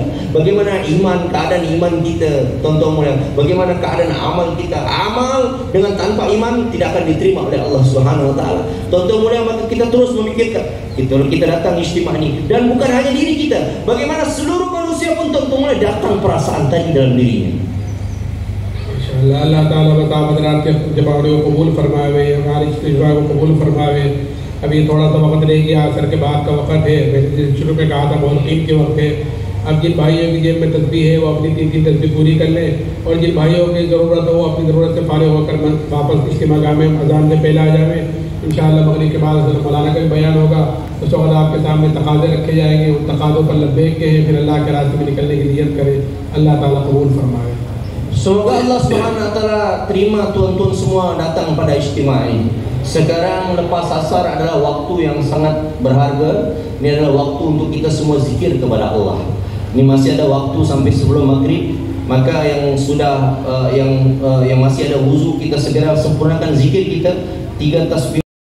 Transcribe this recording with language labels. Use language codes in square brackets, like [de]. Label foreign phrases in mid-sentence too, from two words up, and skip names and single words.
[ms] Bagaimana iman, keadaan iman kita tuan-tuan mulia, bagaimana keadaan amal kita. Amal dengan tanpa iman tidak akan diterima oleh Allah [ar] سبحانه وتعالى. [ms] Tuan-tuan mulia, maka kita terus memikirkan, kita datang istimewa ini, dan bukan hanya diri kita, bagaimana seluruh manusia pun tuan-tuan mulia datang perasaan tadi dalam dirinya. [ur] انشاءاللہ اللہ تعالیٰ بتا حضرات کے جوابوں کو قبول فرماوے، ہماری استغفار کو قبول فرماوے. ابھی تھوڑا سا وقت رہ گیا، عصر کے بعد کا وقت ہے، میں نے شروع میں کہا تھا بہت قیمتی وقت ہے. اب جن بھائیوں کی جیب میں تسبیح ہے وہ اپنی 3 تسبیح پوری کر لیں، اور جن بھائیوں کی ضرورت ہو وہ اپنی ضرورت سے فارغ ہو کر واپس اجتماع میں اذان سے پہلے آ جائیں. انشاءاللہ مغرب کے بعد مولانا کا بھی بیان ہوگا، اس وقت آپ کے سامنے تقاضے رکھے جائیں گے، ان تقاضوں پر لبیک کہیں، پھر اللہ کے راستے میں نکلنے کی نیت کریں. اللہ تعالیٰ قبول فرمائے. [ms] Semoga Allah [ar] سبحانه وتعالى [ms] terima tuan-tuan semua datang pada istimewa ini. Sekarang lepas asar adalah waktu yang sangat berharga. Ini adalah waktu untuk kita semua zikir kepada Allah. Ini masih ada waktu sampai sebelum maghrib. Maka yang sudah yang masih ada wuzu, kita segera sempurnakan zikir kita 3 tasbih.